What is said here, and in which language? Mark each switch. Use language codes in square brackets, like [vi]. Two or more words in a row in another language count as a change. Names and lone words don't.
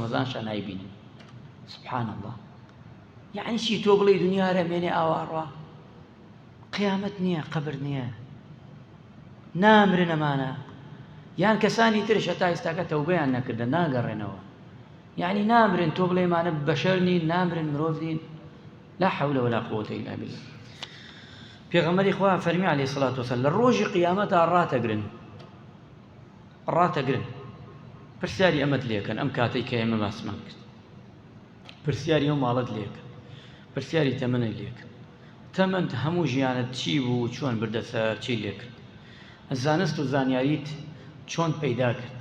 [ckb] ڕەمەزانشان نایبینن [ar] سبحان الله [ckb] یعنی چی تۆ بڵێ دنیا رەمێنێ ئاواڕوا قیامەت نییە قەبر نییە نامرن ئەمانە یان کەسانی ترش هەتا ئێستاکە تەوبەیان نەکردە ناگەڕێنەوە یعنی نامرن تۆ بڵێ مانە بەشەر نین نامرن مرۆڤ نین [ar] لا حول ولا قوة إلا بالله [ckb] پێغەمبەری خوا فەرمی [ar] عەلەیهی سەڵات وسەلام [ckb] لە ڕۆژی قیامەتا ڕاتەگرن پرسیاری ئەمەت لێکەن ئەم کاتەی کە ئێمە باسمان کرد پرسیاری ئەو ماڵەت لێکەن پرسیاری تەمەنەی لێکەن تەمەند هەموو ژیانت چی بوو چۆن بردەسەر چی لێکرد زانست و زانیاریت چۆن پەیدا کرد